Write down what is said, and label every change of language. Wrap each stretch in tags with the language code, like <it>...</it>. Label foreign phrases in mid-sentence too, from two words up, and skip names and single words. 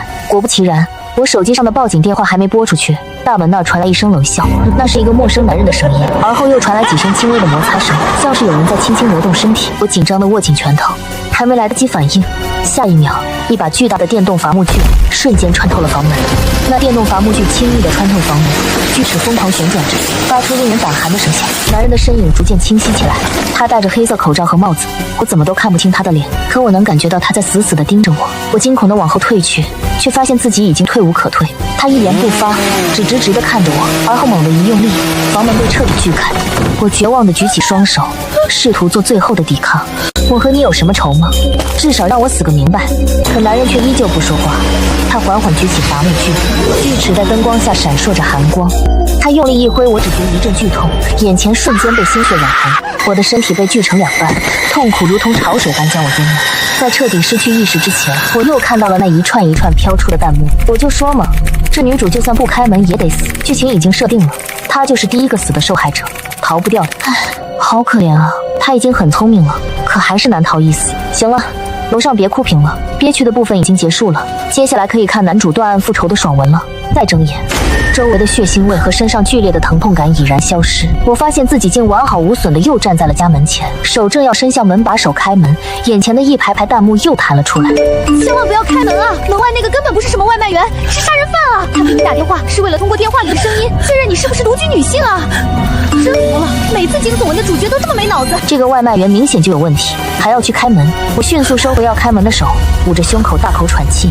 <zh>果不其然，我手機上的報警電話還沒撥出去，大門那兒傳來一聲冷笑，那是一個陌生男人的聲音，而後又傳來幾聲輕微的摩擦聲，像是有人在輕輕挪動身體。我緊張地握緊拳頭，還沒來得及反應，下一秒，一把巨大的電動伐木锯瞬間穿透了房门。那電動伐木锯輕易地穿透房門，锯齒瘋狂旋轉着，發出令人膽寒的聲響。男人的身影逐漸清晰起來，他戴着黑色口罩和帽子，我怎麼都看不清他的臉，可我能感覺到他在死死地盯着我。我驚恐地往後退去，卻發現自己已經退無可退。他一言不發，只直直地看着我，而後猛地一用力，房門被徹底鋸開。我絕望地舉起雙手，試圖做最後的抵抗。我和你有什麼仇嗎？至少讓我死個明白。可男人卻依舊不說話，他緩緩舉起伐木锯，锯齒在燈光下閃爍着寒光。他用力一揮，我只觉一陣劇痛，眼前瞬間被鮮血染紅，我的身體被鋸成两半，痛苦如同潮水般將我淹沒。在徹底失去意識之前，我又看到了那一串一串飄出的彈幕。我就說嘛，這女主就算不開門也得死，劇情已經設定了，她就是第一個死的受害者，逃不掉了。唉，好可憐啊，她已經很聰明了，可還是難逃一死。行了，楼上別哭屏了，憋屈的部分已經結束了，接下來可以看男主斷案復仇的爽文了。再睜眼，周圍的血腥味和身上剧烈的疼痛感已然消失，我發現自己竟完好无损的又站在了家门前，手正要伸向门把手開門，眼前的一排排彈幕又彈了出來。千萬不要開門啊！門外那個根本不是什麼外賣員，是殺人犯啊！他給你打電話是為了通過電話裡的聲音確認你是不是獨居女性啊！真服了，每次驚悚文的主角都這麼沒腦子。這個外賣員明顯就有問題，還要去開門。我迅速收回要開門的手，捂着胸口大口喘氣。</zh>